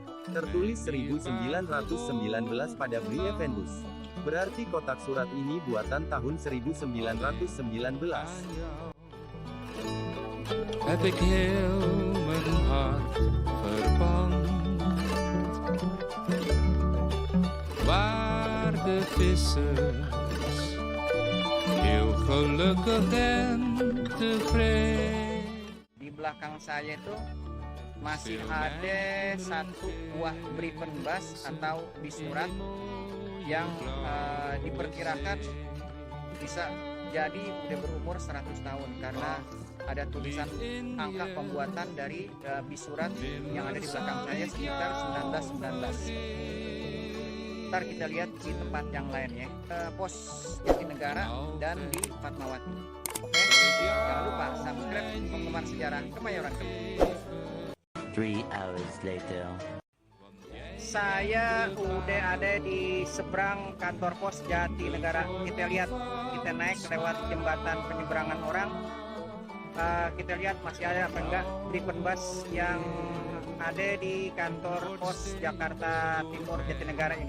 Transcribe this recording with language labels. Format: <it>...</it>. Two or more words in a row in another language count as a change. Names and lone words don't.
<id>Tertulis 1919 pada Briefenbus. Berarti kotak surat ini buatan tahun 1919.</id> <nl>Heb ik heel mijn hart verpand, waar de vissers heel gelukkig en tevreden.</nl> <id>Di belakang saya itu masih ada satu buah Briefenbus atau bis surat yang diperkirakan bisa jadi udah berumur 100 tahun karena ada tulisan angka pembuatan dari bis surat yang ada di belakang saya sekitar 1919. Ntar kita lihat di tempat yang lain ya, pos Jatinegara dan di Fatmawati. Oke, jangan lupa subscribe Penggemar Sejarah Kemayoran Tebu.</id> <en>3 hours later.</en> <id>Saya udah ada di seberang kantor pos Jatinegara. Kita lihat, kita naik lewat jembatan penyeberangan orang. Kita lihat masih ada apa enggak Briefing bus yang ada di kantor pos Jakarta Timur Jatinegara ini.</id>